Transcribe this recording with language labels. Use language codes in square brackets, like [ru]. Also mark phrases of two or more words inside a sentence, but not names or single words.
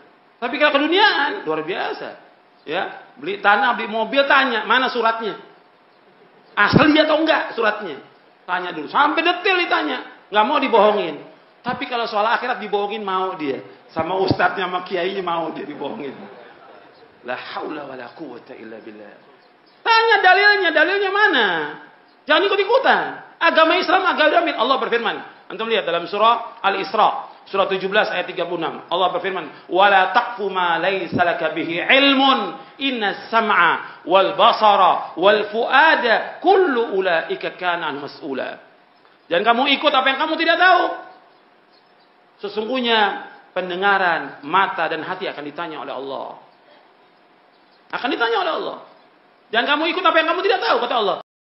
[id] Tapi kalau keduniaan luar biasa. Ya, beli tanah, beli mobil, tanya mana suratnya. Asli atau enggak suratnya? Tanya dulu, sampai detail ditanya. Nggak mau dibohongin. Tapi kalau soal akhirat dibohongin mau dia. Sama ustadznya, sama kiainya mau dia dibohongin. [ar] لا حول ولا قوة إلا بالله. [id] Tanya dalilnya mana? Jangan ikut-ikutan. Agama Islam agama Amin. Allah berfirman. Antum lihat dalam surah Al-Isra. Surah 17 ayat 36. Allah berfirman, [ar] "ولا تقف ما ليس لك به علم إن السمع والبصر والفؤاد كل أولئك كان مسؤولا." [id] Jangan kamu ikut apa yang kamu tidak tahu. Sesungguhnya pendengaran, mata dan hati akan ditanya oleh Allah. Akan ditanya oleh Allah. Jangan kamu ikut apa yang kamu tidak tahu, kata Allah.